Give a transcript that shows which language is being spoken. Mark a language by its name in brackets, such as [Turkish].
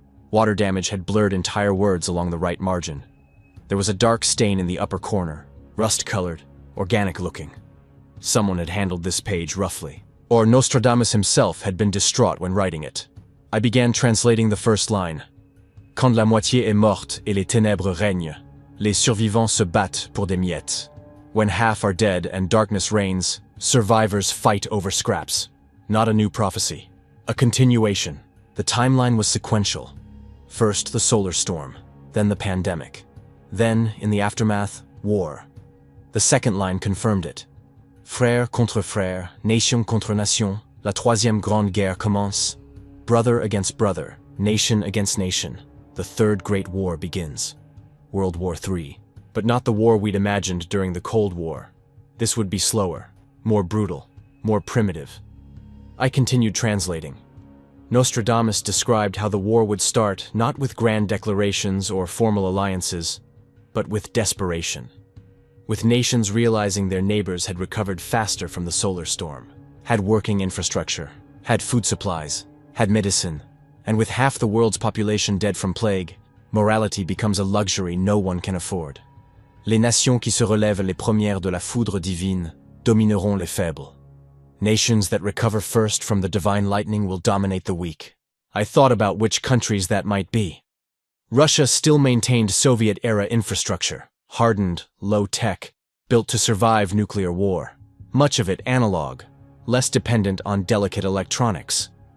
[English] Water damage had blurred entire words along the right margin. There was a dark stain in the upper corner, rust-colored, organic-looking. Someone had handled this page roughly. Or Nostradamus himself had been distraught when writing it. I began translating the first line. [French] Quand la moitié est morte et les ténèbres règnent, les survivants se battent pour des miettes. [English] When half are dead and darkness reigns, survivors fight over scraps. Not a new prophecy. A continuation. The timeline was sequential. First the solar storm, then the pandemic. Then, in the aftermath, war. The second line confirmed it. [French] Frère contre frère, nation contre nation, la troisième grande guerre commence. [English] Brother against brother, nation against nation. The third great war begins. World War III. But not the war we'd imagined during the Cold War. This would be slower, more brutal, more primitive. I continued translating. Nostradamus described how the war would start not with grand declarations or formal alliances, but with desperation. With nations realizing their neighbors had recovered faster from the solar storm, had working infrastructure, had food supplies, had medicine, and with half the world's population dead from plague, morality becomes a luxury no one can afford. [French] Les nations qui se relèvent les premières de la foudre divine domineront les faibles. [English] Nations that recover first from the divine lightning will dominate the weak. I thought about which countries that might be. Russia still maintained Soviet-era infrastructure, hardened, low-tech, built to survive nuclear war. Much of it analog, less dependent on delicate electronics.